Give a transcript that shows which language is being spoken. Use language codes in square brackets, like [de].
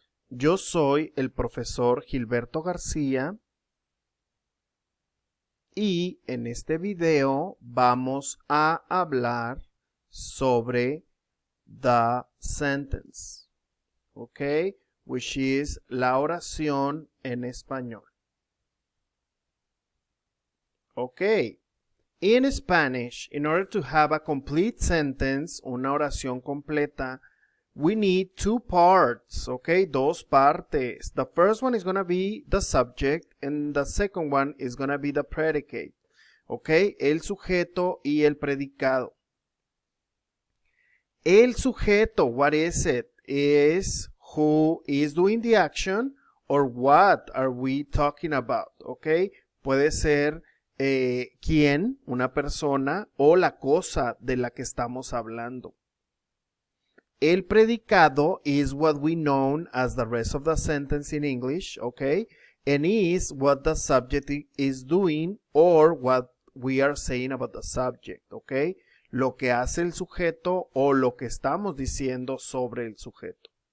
[es] Yo soy el profesor Gilberto García y en este video vamos a hablar sobre [en] the sentence, [es] ¿ok? [en] Which is [es] la oración en español. [en] Okay. In Spanish, in order to have a complete sentence, [es] una oración completa, [en] we need two parts, okay? [es] Dos partes. [en] The first one is going to be the subject and the second one is going to be the predicate, okay? [es] El sujeto y el predicado. [en] El sujeto, what is it? Is who is doing the action or what are we talking about, okay? [es] Puede ser quién, una persona o la cosa de la que estamos hablando. [en] El predicado is what we know as the rest of the sentence in English, okay? And is what the subject is doing or what we are saying about the subject, okay? [es] Lo que hace el sujeto o lo que estamos diciendo sobre el sujeto.